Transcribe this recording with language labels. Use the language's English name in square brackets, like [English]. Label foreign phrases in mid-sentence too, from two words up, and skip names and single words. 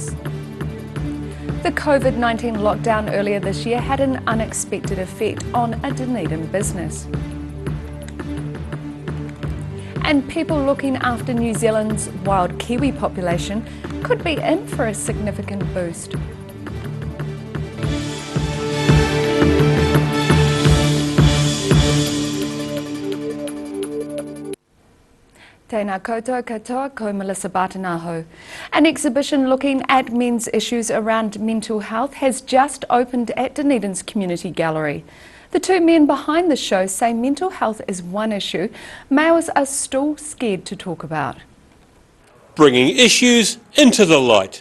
[English] The COVID-19 lockdown earlier this year had an unexpected effect on a Dunedin business. And people looking after New Zealand's wild Kiwi population could be in for a significant boost. [Māori] Tēnā koutou katoa, ko Melissa Bartanaho. [English] An exhibition looking at men's issues around mental health has just opened at Dunedin's Community Gallery. The two men behind the show say mental health is one issue males are still scared to talk about. Bringing issues into the light.